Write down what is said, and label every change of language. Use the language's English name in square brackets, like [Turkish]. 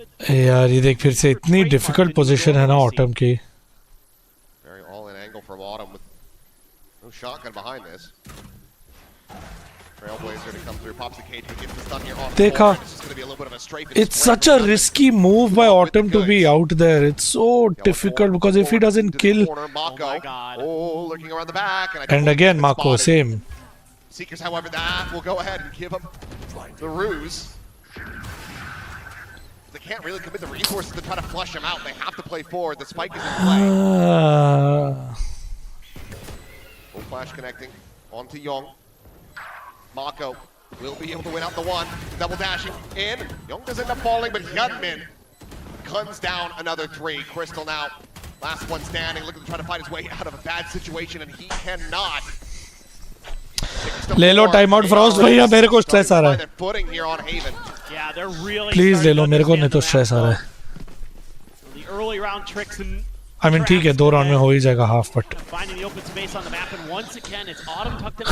[Hindi] यार ये देख फिर से इतनी difficult position है ना Autumn की. [English] Very all-in angle from Autumn with no shotgun behind this. Trailblazer to come through, pops the cage, but gets the stun here on [Hindi] देखा. [English] This is going to be a little bit of a strafe. It's such a risky move by Autumn to be out there. It's so difficult because if he doesn't kill. Oh, looking around the back. And again Mako, same. Seekers, however, that will go ahead and give him the ruse. They can't really commit the resources to try to flush him out. They have to play forward. The spike is in play. Full flash connecting onto Young. Mako will be able to win out the 1. Double dashing in. Young does end up falling, but Hyunmin guns down another 3. Crystal now, last one standing, looking to try to fight his way out of a bad situation, and he cannot. [Hindi] ले लो time out Frost भैया मेरे को stress आ रहा है please ले लो मेरे को नहीं तो स्ट्रेस आ रहा है आई मीन ठीक है 2 राउंड में हो ही जाएगा हाफ बट